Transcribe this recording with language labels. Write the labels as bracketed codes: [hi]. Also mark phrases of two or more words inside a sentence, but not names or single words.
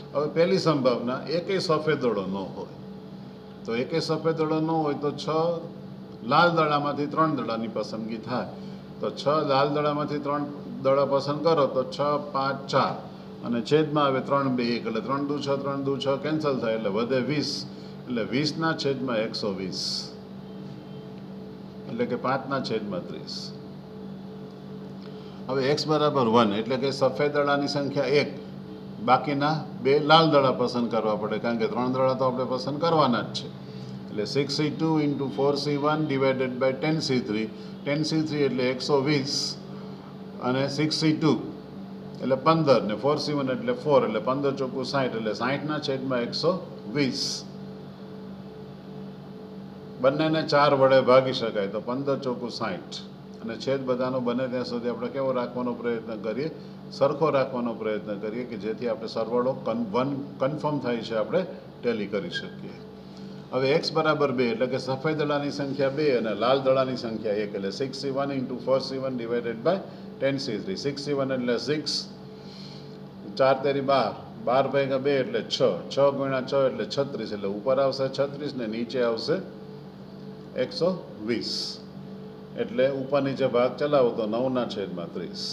[gu] હવે પહેલી સંભાવના એકેય સફેદ દડો ન હોય તો એકેય સફેદ દડો ન હોય તો 6 લાલ દડામાંથી 3 દડાની પસંદગી થાય તો 6 લાલ દડામાંથી 3 દડા પસંદ કરો તો 6 5 4 અને છેદમાં આવે 3 2 1 એટલે 3 દુ 6 3 દુ 6 કેન્સલ થાય એટલે વધે 20 એટલે 20 ના છેદમાં 120 એટલે કે 5 ના છેદમાં 30. હવે x બરાબર 1 એટલે કે સફેદ દડાની સંખ્યા 1 બાકીના 2 લાલ દડા પસંદ કરવા પડે કારણ કે 3 દડા તો આપણે પસંદ કરવાના જ છે એટલે 6C2 into 4C1 [en] divided by [gu] 10C3 10C3 એટલે 120 અને 6C2 એટલે 15 ને 4C1 એટલે 4 એટલે 15 ચોખ્ખું 60 એટલે 60 ના છેદમાં 120 બંનેને 4 વડે ભાગી શકાય તો 15 ચોખ્ખું 60 અને છેદ બધાનો બને ત્યાં સુધી આપણે કેવો રાખવાનો પ્રયત્ન કરીએ સરખો રાખવાનો પ્રયત્ન કરીએ કે જેથી આપણે સરવાળો કન્ફર્મ થાય છે આપણે ટેલી કરી શકીએ. હવે x બરાબર 2 એટલે કે સફેદ દડાની સંખ્યા 2 અને લાલ દડાની સંખ્યા 1 એટલે 6C1 into 4C1 [en] divided by [gu] 10C3 6C1 એટલે 6 4 તેરી 12 12 ભાગ્યા 2 એટલે 6 6 ગુણ્યા 6 એટલે 36 એટલે ઉપર આવશે 36 ને નીચે આવશે 120 એટલે ઉપર નીચે ભાગ ચલાવો તો 9 ના છેદમાં 30.